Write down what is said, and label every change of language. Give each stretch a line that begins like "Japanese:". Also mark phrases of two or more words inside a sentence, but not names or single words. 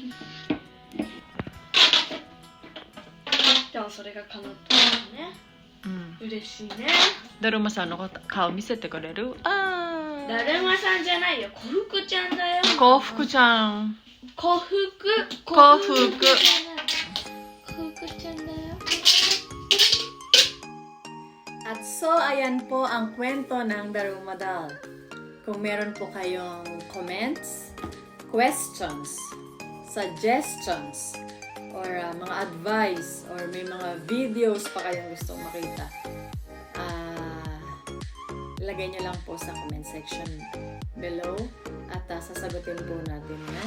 Japanese: でもそれが叶ったんだね。うん。嬉しいね。だるまさんの顔見せてくれる？あだるまさんじゃないよ、小福ちゃんだよ。幸福ちゃん。小福。幸福。小福ちゃんだよ。
Filipino: At so, ayan po ang kwento ng Daruma Doll. Kung meron po kayong
English: comments, questions, suggestions,
Filipino: or mga advice, or may mga videos pa kayong gustong makita, ilagay nyo lang po sa
English: comment section below
Filipino: at sasagutin po natin yan.